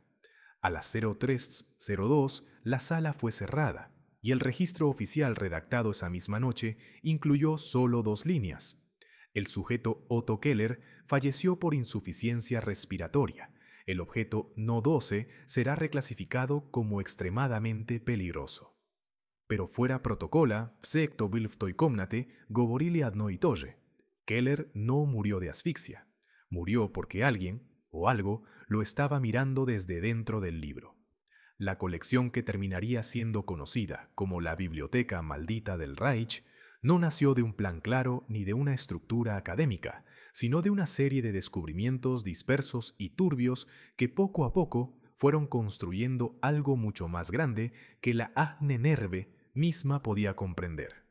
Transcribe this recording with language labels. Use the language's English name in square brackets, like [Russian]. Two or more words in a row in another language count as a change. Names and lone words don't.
[Spanish] A las 03:02 la sala fue cerrada y el registro oficial redactado esa misma noche incluyó solo 2 líneas. El sujeto Otto Keller falleció por insuficiencia respiratoria. El objeto No 12 será reclasificado como extremadamente peligroso. Pero fuera protocola, [Russian] все, кто был в той комнате, говорили одно и то же. [Spanish] Keller no murió de asfixia. Murió porque alguien, o algo, lo estaba mirando desde dentro del libro. La colección que terminaría siendo conocida como la Biblioteca Maldita del Reich no nació de un plan claro ni de una estructura académica, sino de una serie de descubrimientos dispersos y turbios que poco a poco fueron construyendo algo mucho más grande que la Ahnenerbe misma podía comprender.